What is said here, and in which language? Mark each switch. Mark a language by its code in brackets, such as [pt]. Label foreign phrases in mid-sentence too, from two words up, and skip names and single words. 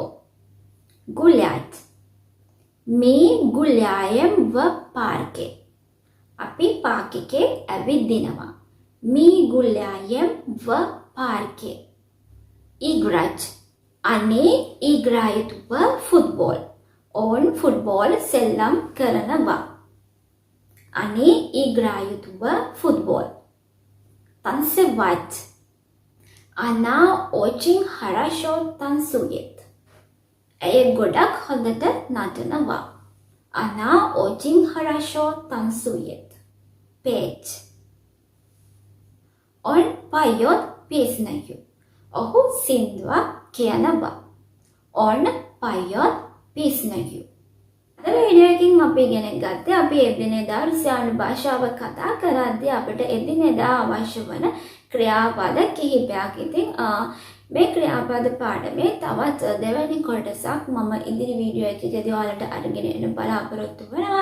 [ru] Гулять. Мы гуляем в парке. [si] අපි පාක් එකේ ඇවිදිනවා. [ru] Мы гуляем в парке. Играть. Они играют в футбол. Он футбол [si] සෙල්ලම් කරනවා. [ru] Они играют в футбол. Танцевать. Она очень хорошо танцует. [si] ඇය ගොඩක් හොඳට නටනවා. [ru] Она очень хорошо танцует. Петь. Он поет песню. [si] ඔහු සින්දුවක් කියනවා. [ru] Он поет песню. [si] අද වීඩියෝ එකකින් අපි ඉගෙන ගත්තේ අපි එදිනෙදා රුසියානු භාෂාව කතා කරද්දී අපිට එදිනෙදා අවශ්‍ය වන ක්‍රියාපද කිහිපයක්. ඉතින් මේ ක්‍රියාපද පාඩමේ තවත් දෙවැනි කොටසක් මම ඉදිරි වීඩියෝ එකකදී ඔයාලට අරගෙන එන්න බලාපොරොත්තු වෙනවා.